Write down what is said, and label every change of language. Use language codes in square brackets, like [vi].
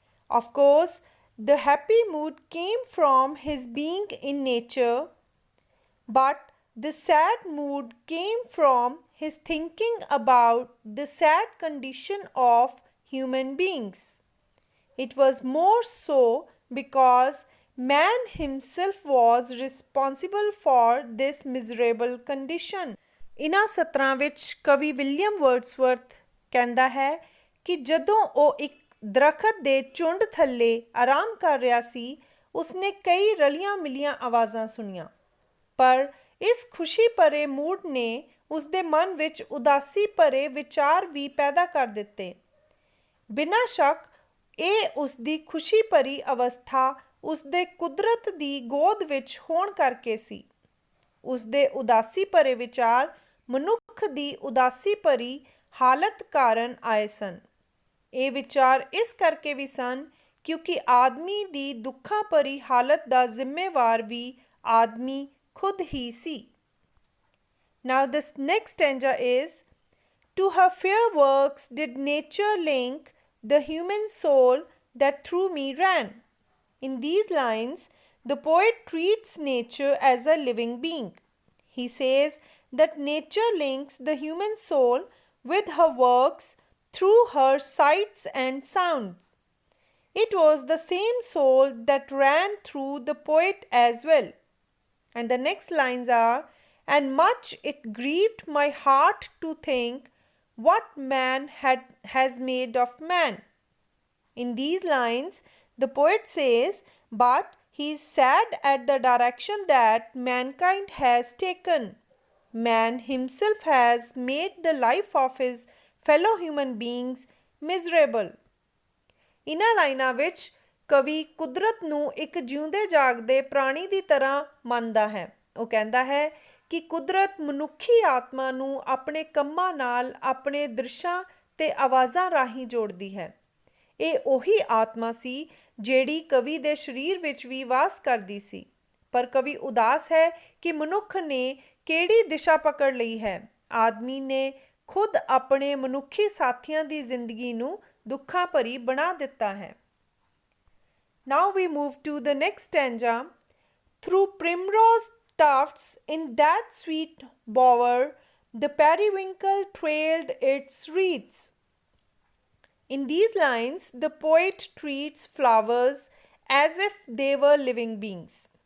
[en] Of course, the happy mood came from his being in nature, but the sad mood came from his thinking about the sad condition of human beings. It was more so because man himself was responsible for this miserable condition. [pa] ਇਨ੍ਹਾਂ ਸਤਰਾਂ ਵਿੱਚ ਕਵੀ William ਵਰਡਸਵਰਥ ਕਹਿੰਦਾ ਹੈ ਕਿ ਜਦੋਂ ਉਹ ਇੱਕ ਦਰਖਤ ਦੇ ਝੁੰਡ ਥੱਲੇ ਆਰਾਮ ਕਰ ਰਿਹਾ ਸੀ, ਉਸਨੇ ਕਈ ਰਲੀਆਂ ਮਿਲੀਆਂ ਆਵਾਜ਼ਾਂ ਸੁਣੀਆਂ, ਪਰ ਇਸ ਖੁਸ਼ੀ ਭਰੇ ਮੂਡ ਨੇ ਉਸਦੇ ਮਨ ਵਿੱਚ ਉਦਾਸੀ ਭਰੇ ਵਿਚਾਰ ਵੀ ਪੈਦਾ ਕਰ ਦਿੱਤੇ। ਬਿਨਾਂ ਸ਼ੱਕ ਇਹ ਉਸਦੀ ਖੁਸ਼ੀ ਭਰੀ ਅਵਸਥਾ ਉਸਦੇ ਕੁਦਰਤ ਦੀ ਗੋਦ ਵਿੱਚ ਹੋਣ ਕਰਕੇ ਸੀ। ਉਸਦੇ ਉਦਾਸੀ ਭਰੇ ਵਿਚਾਰ ਮਨੁੱਖ ਦੀ ਉਦਾਸੀ ਭਰੀ ਹਾਲਤ ਕਾਰਨ ਆਏ ਸਨ। ਇਹ ਵਿਚਾਰ ਇਸ ਕਰਕੇ ਵੀ ਸਨ ਕਿਉਂਕਿ ਆਦਮੀ ਦੀ ਦੁੱਖਾਂ ਭਰੀ ਹਾਲਤ ਦਾ ਜ਼ਿੰਮੇਵਾਰ ਵੀ ਆਦਮੀ ਖੁਦ ਹੀ ਸੀ। [en] Now this next stanza is, to her fair works did nature link the human soul that through me ran. In these lines, the poet treats nature as a living being. He says that nature links the human soul with her works through her sights and sounds. It was the same soul that ran through the poet as well. And the next lines are, and much it grieved my heart to think what man has made of man. In these lines, the poet says, but he is sad at the direction that mankind has taken. Man himself has made the life of his fellow human beings miserable. [pa] ਇਨ੍ਹਾਂ ਲਾਈਨਾਂ ਵਿੱਚ ਕਵੀ ਕੁਦਰਤ ਨੂੰ ਇੱਕ ਜਿਉਂਦੇ ਜਾਗਦੇ ਪ੍ਰਾਣੀ ਦੀ ਤਰ੍ਹਾਂ ਮੰਨਦਾ ਹੈ। ਉਹ ਕਹਿੰਦਾ ਹੈ ਕਿ ਕੁਦਰਤ ਮਨੁੱਖੀ ਆਤਮਾ ਨੂੰ ਆਪਣੇ ਕੰਮਾਂ ਨਾਲ ਆਪਣੇ ਦ੍ਰਿਸ਼ਾਂ ਤੇ ਆਵਾਜ਼ਾਂ ਰਾਹੀਂ ਜੋੜਦੀ ਹੈ। ਇਹ ਉਹੀ ਆਤਮਾ ਸੀ ਜਿਹੜੀ ਕਵੀ ਦੇ ਸਰੀਰ ਵਿੱਚ ਵੀ ਵਾਸ ਕਰਦੀ ਸੀ, ਪਰ ਕਵੀ ਉਦਾਸ ਹੈ ਕਿ ਮਨੁੱਖ ਨੇ ਕਿਹੜੀ ਦਿਸ਼ਾ ਪਕੜ ਲਈ ਹੈ। ਆਦਮੀ ਨੇ ਖੁਦ ਆਪਣੇ ਮਨੁੱਖੀ ਸਾਥੀਆਂ ਦੀ ਜ਼ਿੰਦਗੀ ਨੂੰ ਦੁੱਖਾਂ ਭਰੀ ਬਣਾ ਦਿੱਤਾ ਹੈ। [en] Now we move to the next stanza. Through primrose tufts in that sweet bower, the periwinkle trailed its wreaths. In these lines, the poet treats flowers as if they were living beings.